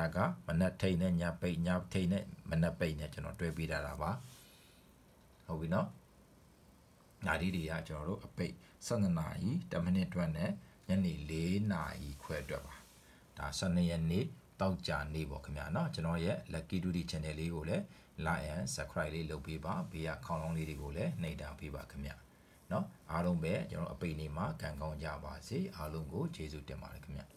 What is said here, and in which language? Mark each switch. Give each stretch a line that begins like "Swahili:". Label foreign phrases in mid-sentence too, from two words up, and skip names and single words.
Burmese: ကမနက်ထိန်နဲ့ညပိတ်ညထိန်နဲ့မနက်ပိတ်နဲ့ကျွန်တော်တွဲပေးတာပါဟုတ်ပြီနော်နာဒီတွေကကျွန်တော်တို့အပိတ်12နာရီ10မိနစ်တွက်နဲ့ညနေ4နာရီခွဲတွက်ပါဒါ12ရက်နေ့တောက်ကြနေ့ပေါ့ခင်ဗျာနော်ကျွန်တော်ရဲ့ Lucky Duty Channel လေးကိုလည်း
English: like and subscribe
Burmese: လေးလုပ်ပေးပါဘေးကခေါင်းလောင်းလေးတွေကိုလည်းနှိပ်တာပေးပါခင်ဗျာနော်အားလုံးပဲကျွန်တော်အပိတ်နေ့မှာကံကောင်းကြပါစေအားလုံးကိုကျေးဇူးတင်ပါတယ်ခင်ဗျာ